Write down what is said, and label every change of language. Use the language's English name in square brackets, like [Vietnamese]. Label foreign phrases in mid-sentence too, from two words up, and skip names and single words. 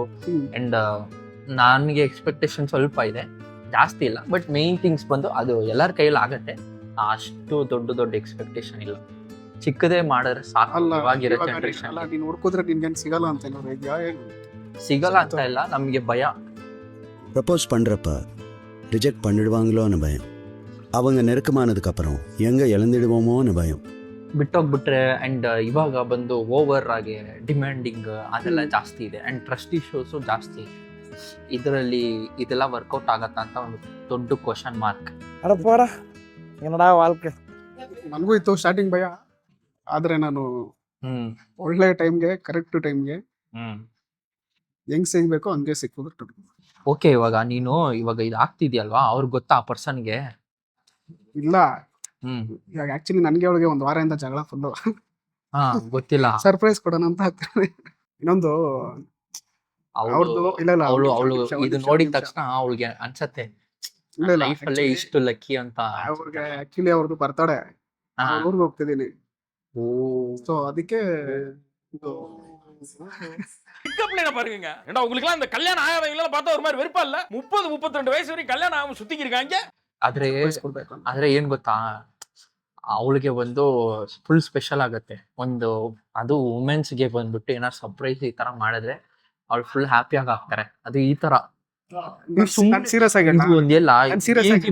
[Kannada] ಅಂಡ್ ನನ್ಗೆ ಎಕ್ಸ್ಪೆಕ್ಟೇಷನ್ ಸ್ವಲ್ಪ ಇದೆ, ಜಾಸ್ತಿ ಇಲ್ಲ. [English] but main things [Kannada] ಬಂದು ಅದು ಎಲ್ಲರ ಕೈಯಲ್ಲಿ ಆಗತ್ತೆ. ಅಷ್ಟು ದೊಡ್ಡ ಎಕ್ಸ್ಪೆಕ್ಟೇಷನ್ ಇಲ್ಲ, ಚಿಕ್ಕದೇ ಮಾಡಿದ್ರೆ ಸಾಕು. ಅಲ್ಲ ಇವಾಗಿರೋ ಇವಾಗ ಜನರೇಷನ್ ಅಲ್ಲ, ನೀನ್ ಹುಡ್ಕೋದ್ರೆ ನಿನ್ಗೇನ್ ಸಿಗಲ್ಲ ಅಂತ ಏನಾದ್ರು ಇದ್ಯಾ? ಏನು ಸಿಗಲ್ಲ ಅಂತ ಇಲ್ಲ, ನಮ್ಗೆ ಭಯ. [Tamil] ப்ரப்போஸ் பண்ணுறப்ப ரிஜெக்ட் பண்ணிடுவாங்களோன்னு பயம். அவங்க நெருக்கமானதுக்கு அப்புறம் எங்கே இழந்துடுவோமோன்னு பயம். [Kannada] ಬಿಟ್ಟೋಗ್ಬಿಟ್ರೆ. ಅಂಡ್ ಇವಾಗ ಬಂದು ಓವರ್ ಆಗಿ ಡಿಮ್ಯಾಂಡಿಂಗ್ ಅದೆಲ್ಲ ಜಾಸ್ತಿ ಇದೆ. [English] and trust issues [Kannada] ಜಾಸ್ತಿ. ಇದರಲ್ಲಿ ಇದೆಲ್ಲ ವರ್ಕೌಟ್ ಆಗತ್ತಾ ಅಂತ ಒಂದು ದೊಡ್ಡ [English] question mark. [Tamil] அட போடா, என்னடா வாழ்க்கை. [Kannada] ನನಗೂ ಇತ್ತು ಸ್ಟಾರ್ಟಿಂಗ್ ಭಯ, ಆದ್ರೆ ನಾನು ಒಳ್ಳೆ ಟೈಮ್ಗೆ [English] correct time-ge [Kannada] ಹೆಂಗ್ ಸಿಗ್ಬೇಕೋ ಹಂಗೆ ಸಿಕ್ಕಿದ್ರು. ಓಕೆ, ಇವಾಗ ಇದು ಆಗ್ತಿದ್ಯಲ್ವಾ, ಅವ್ರಿಗೆ ಗೊತ್ತಾ ಆ ಪರ್ಸನ್ಗೆ? ಇಲ್ಲ, ಇವಾಗ ಆಕ್ಚುಲಿ ನನ್ಗೆ ಅವಳಿಗೆ ಒಂದ್ ವಾರದಿಂದ ಜಗಳ ಫುಲ್ಲು. ಗೊತ್ತಿಲ್ಲ. ಸರ್ಪ್ರೈಸ್ ಕೊಡೋಣ ಅಂತ ಆಗ್ತಾರೆ. ಇನ್ನೊಂದು ಅವ್ರದ್ದು ಇಲ್ಲ ಅವಳು ಇದು ನೋಡಿದ ತಕ್ಷಣ ಅವಳಿಗೆ ಅನ್ಸತ್ತೆ ಲೈಫ್ ಅಲ್ಲೇ ಇಷ್ಟು ಲಕ್ಕಿ ಅಂತ. ಅವ್ರಿಗೆ ಆಕ್ಚುಲಿ ಅವ್ರದ್ದು ಬರ್ತಾಳೆ, ಊರ್ಗೆ ಹೋಗ್ತಿದ್ದೀನಿ. ಸೊ ಅದಕ್ಕೆ [Tamil] பாருங்க, ஏண்டா உங்களுக்கு அந்த கல்யாணம் ஆகாதவங்க பார்த்தா ஒரு மாதிரி வெறுப்பா இல்ல? 30-32 வயசு வரைக்கும் கல்யாணம் ஆகாம சுத்திக்கு இருக்காங்க. [Kannada] ಆದ್ರೆ ಏನ್ ಗೊತ್ತಾ, ಅವಳಿಗೆ ಒಂದು [English] full special [Kannada] ಆಗತ್ತೆ. ಒಂದು ಅದು ವುಮೆನ್ಸ್ಗೆ ಬಂದ್ಬಿಟ್ಟು ಏನಾರು ಸರ್ಪ್ರೈಸ್ ಈ ತರ ಮಾಡಿದ್ರೆ ಅವ್ಳು [English] full happy-aagi [Kannada] ಆಗ್ತಾರೆ. ಅದು ಈ ತರ ಸೀರಿಯಸ್ ಆಗಿ ಒಂದೆಲ್ಲ serious ಆಗಿ